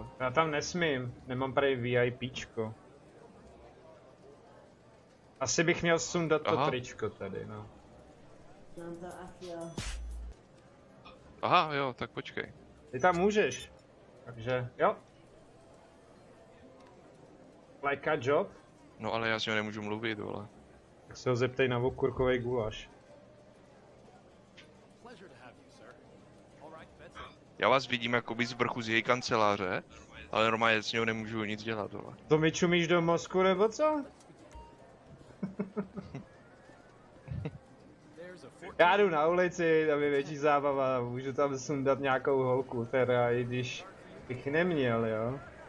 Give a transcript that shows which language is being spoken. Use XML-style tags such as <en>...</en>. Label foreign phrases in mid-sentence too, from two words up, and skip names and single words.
<cs>Já tam nesmím, nemám tady VIPčko. Asi bych měl sundat to tričko tady, no. Aha, jo, tak počkej. Ty tam můžeš. Takže, jo.</cs> <en>Like a job?</en> <cs>No ale já s ním nemůžu mluvit, vole. Tak se ho zeptej na okurkovej guláš. Já vás vidím jakoby z vrchu z její kanceláře, ale normálně s ním nemůžu nic dělat, vole. To mi čumíš do mozku, nebo co? Já jdu na ulici, tam je větší zábava, můžu tam sundat nějakou holku, teda i když bych neměl, jo.</cs>